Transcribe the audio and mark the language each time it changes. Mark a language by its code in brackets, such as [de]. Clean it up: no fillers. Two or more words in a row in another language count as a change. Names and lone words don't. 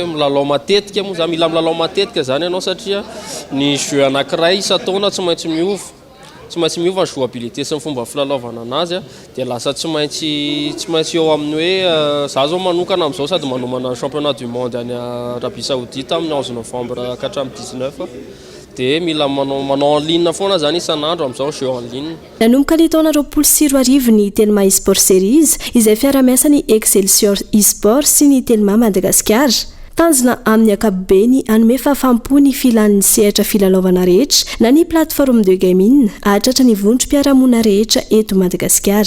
[mg] Milalao matetika moa zany mila milalao matetika zany ianao satria ny jeu anankiray isa-taona tsy maintsy miova ny jouabilité sy ny fomba filalaovana anazy dia lasa tsy maintsy eo amin'ny hoe za zao manokana amin'izao sady manomana [fr] championnat du monde [mg] any Arabie Saoudite amin'ny 11 novembre ka hatramin'ny 19 dia mila manao [fr] en ligne [mg] foana zany isan'andro amin'izao [fr] jeu en ligne. [mg] Nanomboka ny taona 2020 ny Telma eSport Series izay fiara-miasan'ny Excelsior eSport sy ny Telma Madagasikara. Tanjona amin'ny ankapobeny anome fahafaham-po ny filan'ny sehatra filalaovana rehetra na ny [fr] plateforme de gaming [mg] ahatratra ny vondrom-piarahamonina rehetra eto Madagasikara.